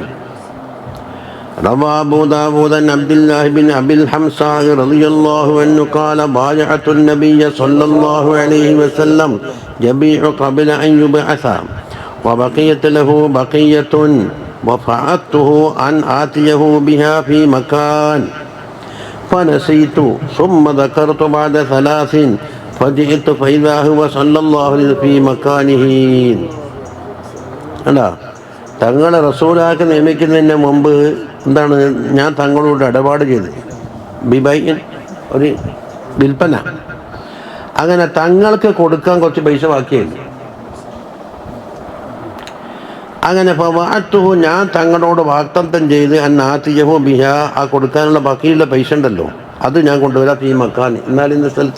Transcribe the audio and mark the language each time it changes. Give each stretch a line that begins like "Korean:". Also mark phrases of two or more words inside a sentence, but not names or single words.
Arabic: روى أبو داود عن عبد الله بن أبي الحمساء رضي الله عنه قال بايعت النبي صلى الله عليه وسلم يبيع قبل أن يبعث وبقيت له بقية فوعدته أن آتيه بها في مكان فنسيت ثم ذكرت بعد 3 فجئت فإذا هو صلى الله عليه وسلم في مكانه.
Malayalam: അല്ല, തങ്ങളെ റസൂലാക്കി നിയമിക്കുന്നതിന് മുമ്പ് എന്താണ് ഞാൻ തങ്ങളോട് ഇടപാട് ചെയ്ത്, ബിബൈൻ ഒരു വിൽപ്പന. അങ്ങനെ തങ്ങൾക്ക് കൊടുക്കാൻ കുറച്ച് പൈസ ബാക്കിയായി. അങ്ങനെ ഫവഅത്തുഹു, ഞാൻ തങ്ങളോട് വാഗ്ദത്തം ചെയ്ത്
Arabic: أن آتيه بها,
Malayalam: ആ കൊടുക്കാനുള്ള ബാക്കിയുള്ള പൈസ ഉണ്ടല്ലോ അത് ഞാൻ കൊണ്ടുവരാം ഈ മക്കാൻ, എന്നാൽ ഇന്ന സ്ഥലത്ത്.